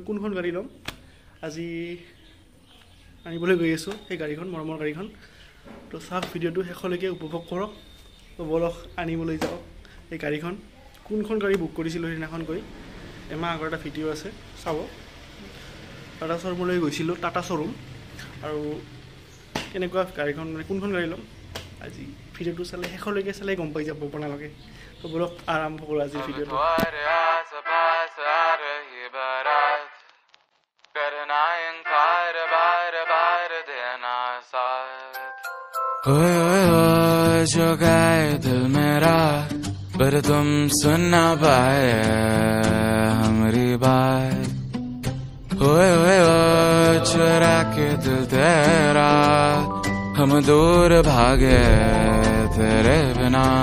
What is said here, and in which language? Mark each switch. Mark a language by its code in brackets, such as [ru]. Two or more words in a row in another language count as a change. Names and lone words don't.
[as] কোনখন গাড়ী লম আজি আনিবলৈ গৈ আছো এই গাড়ীখন মৰমৰ গাড়ীখন তো সব ভিডিওটো শেষলৈকে উপভোগ কৰক তো বলক আনিবলৈ যাওক এই গাড়ীখন কোনখন গাড়ী বুক কৰিছিলো সেইদিনাখন গৈ এমাহ আগৰ এটা ভিডিও আছে চাব টাটা শ্বৰুমলৈ গৈছিলোঁ টাটা শ্বৰুম আৰু কেনেকুৱা গাড়ীখন মানে কোনখন গাড়ী ল'ম আজি ভিডিওটো চালে শেষলৈকে চালে গম পাই যাব আপোনালোকে তো বলক আৰম্ভ কৰোঁ আজি ভিডিওটো [hi] जो गए दिल मेरा पर तुम सुन ना पाए हमारी बात ओए चुरा के दिल तेरा हम दूर भागे तेरे बिना